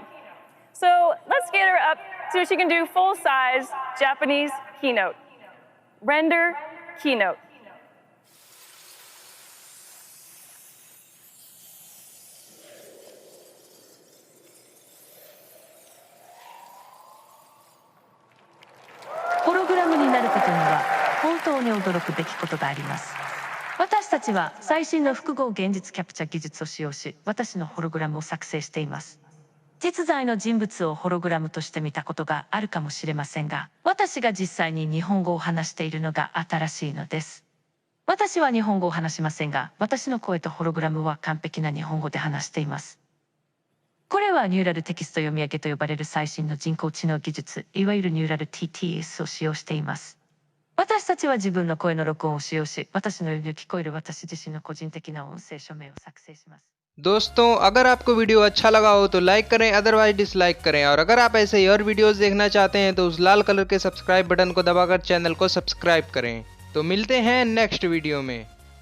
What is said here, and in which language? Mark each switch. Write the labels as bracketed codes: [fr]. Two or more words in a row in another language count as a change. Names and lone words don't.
[en] So let's get her up so she can do full-size Japanese keynote. Render keynote. [ja] Hologram になることには本当に驚くべきことがあります。私たちは最新の複合現実キャプチャ技術を使用し、私のホログラムを作成しています。実在の人物をホログラムとして見たことがあるかもしれませんが、私が実際に日本語を話しているのが新しいのです。私は日本語を話しませんが、私の声とホログラムは完璧な日本語で話しています。これはニューラルテキスト読み上げと呼ばれる最新の人工知能技術、いわゆるニューラル TTS を使用しています。私たちは自分の声の録音を使用し、私のように聞こえる私自身の個人的な音声署名を作成します。 [hi] दोस्तों, अगर आपको वीडियो अच्छा लगा हो तो लाइक करें, अदरवाइज डिसलाइक करें, और अगर आप ऐसे ही और वीडियोस देखना चाहते हैं तो उस लाल कलर के [en] subscribe button [hi] को दबाकर चैनल को सब्सक्राइब करें। तो मिलते हैं [en] next video [hi] में।